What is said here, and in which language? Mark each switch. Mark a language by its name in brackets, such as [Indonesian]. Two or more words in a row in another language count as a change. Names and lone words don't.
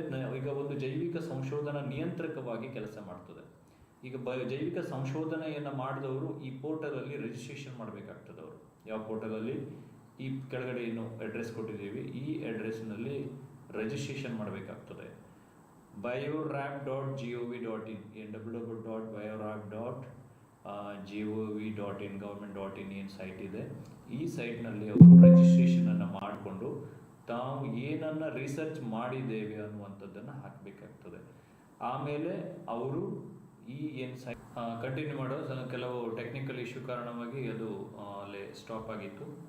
[Kannada] ಈಗ ಒಂದು ಜೈವಿಕ ಸಂಶೋಧನಾ ನಿಯಂತ್ರಕವಾಗಿ ಕೆಲಸ ಮಾಡ್ತದೆ. ಈಗ ಜೈವಿಕ ಸಂಶೋಧನೆಯನ್ನು ಮಾಡಿದವರು ಈ ಪೋರ್ಟಲಲ್ಲಿ ರಿಜಿಸ್ಟ್ರೇಷನ್ ಮಾಡಬೇಕಾಗ್ತದೆ. ಅವರು ಯಾವ ಪೋರ್ಟಲಲ್ಲಿ? ಈ ಕೆಳಗಡೆ ಏನು ಅಡ್ರೆಸ್ ಕೊಟ್ಟಿದ್ದೀವಿ, ಈ ಅಡ್ರೆಸ್ನಲ್ಲಿ ರಿಜಿಸ್ಟ್ರೇಷನ್ ಮಾಡಬೇಕಾಗ್ತದೆ. biorap.gov.in www.biorap.gov.in government.in ಏನು ಸೈಟ್ ಇದೆ, ಈ ಸೈಟ್ನಲ್ಲಿ ಅವರು ರಿಜಿಸ್ಟ್ರೇಷನನ್ನು ಮಾಡಿಕೊಂಡು ತಾವು ಏನನ್ನು ರಿಸರ್ಚ್ ಮಾಡಿದ್ದೇವೆ ಅನ್ನುವಂಥದ್ದನ್ನು ಹಾಕಬೇಕಾಗ್ತದೆ. ಆಮೇಲೆ ಅವರು ಈ ಏನು [English] site continue [Kannada] ಮಾಡೋ ಕೆಲವು [English] technical issue [Kannada] ಕಾರಣವಾಗಿ ಅದು ಅಲ್ಲೇ ಸ್ಟಾಪ್ ಆಗಿತ್ತು.